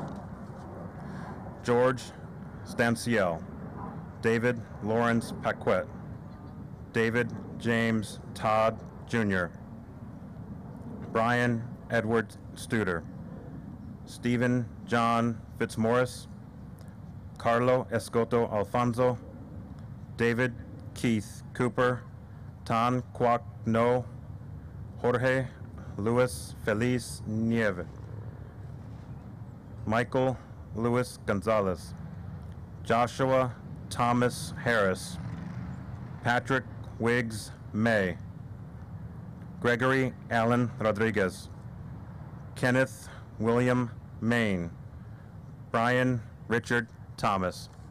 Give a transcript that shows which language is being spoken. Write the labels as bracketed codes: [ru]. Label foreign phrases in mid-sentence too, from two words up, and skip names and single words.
[en] George Stanciel, David Lawrence Paquette, David James Todd Jr., Brian Edward Studer, Stephen John Fitzmaurice, Carlo Escoto Alfonso, David Keith Cooper, Tan Quoc No, Jorge Luis Feliz Nieve, Michael Luis Gonzalez, Joshua Thomas Harris, Patrick Wiggs May, Gregory Allen Rodriguez, Kenneth William Main, Brian Richard Thomas.